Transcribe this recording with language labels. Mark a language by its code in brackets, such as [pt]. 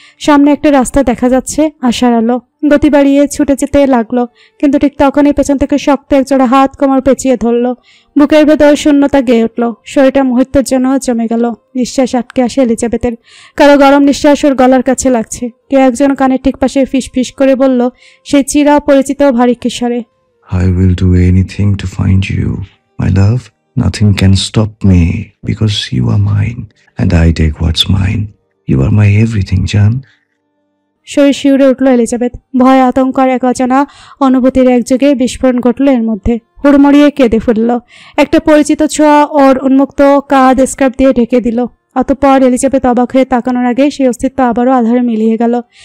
[bn] সামনে একটা রাস্তা দেখা যাচ্ছে, আশার আলো। গতি বাড়িয়ে ছুটে যেতে লাগলো, কিন্তু ঠিক তখনই পেছন থেকে শক্ত একজোড়া হাত কোমর পেঁচিয়ে ধরল। বুকের ভেতর শূন্যতা গেয়ে উঠল, শরীরটা মুহূর্তের জন্য জমে গেল। নিঃশ্বাস আটকে আসে এলিজাবেথের। কারো গরম নিঃশ্বাস ওর গলার কাছে লাগছে। কেউ একজন কানের ঠিক পাশে ফিস ফিস করে বলল সেই চিরা পরিচিত ভারী কিশোরে, [en] I will do anything to find you, my love. Nothing can stop me because you are mine and I take what's mine. You are my everything, Jan. [bn] শরীর শিউরে উঠল এলিজাবেথ। ভয়, আতঙ্ক আর এক অজানা অনুভূতির একযোগে বিস্ফোরণ ঘটল এর মধ্যে। হুড়মুড়িয়ে কেঁদে ফুটল। একটা পরিচিত ছোঁয়া ওর উন্মুক্ত কাঁধ স্কার্ফ দিয়ে ঢেকে দিল। অতঃপর এলিজাবেথ অবাক হয়ে তাকানোর আগে সেই অস্তিত্ব আবারও আধারে মিলিয়ে গেল।